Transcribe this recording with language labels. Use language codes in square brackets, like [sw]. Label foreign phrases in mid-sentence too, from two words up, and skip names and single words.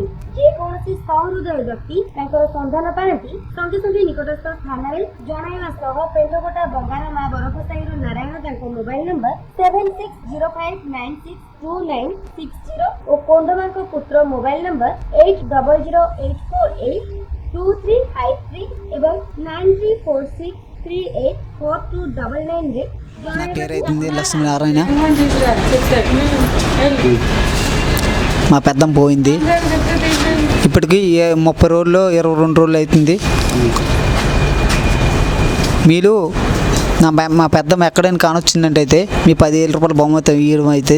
[or] ଯେ କୋଣସି ସହୃଦୟ ବ୍ୟକ୍ତି ତାଙ୍କର ସନ୍ଧାନ ପାରତି ସଙ୍ଗେ ସଙ୍ଗେ ନିକଟସ୍ଥ ଥାନା ରେ ଜଣାଇବା ସହ ପେଣ୍ଟଗୋଟା ବଙ୍ଗାରାମା ବରଫସାଇର ନାରାୟଣ ତାଙ୍କୁ [en] mobile number [or] 7605962960 ଓ କୋଣ୍ଡମାଙ୍କ ପୁତ୍ର [en] mobile number [or] 8008482353 ଏବଂ 9346384299 ରେ [te] నా పేరైతుంది లక్ష్మీనారాయణ. మా పెద్దమ్మ పోయింది. ఇప్పటికి 30 రోజులు 22 రోజులు అవుతుంది. మీరు మా పెద్దమ్మ ఎక్కడైనా కానొచ్చిందంటే అయితే మీ 10,000 రూపాయల బహుమతి ఇవ్వడం అవుతుంది.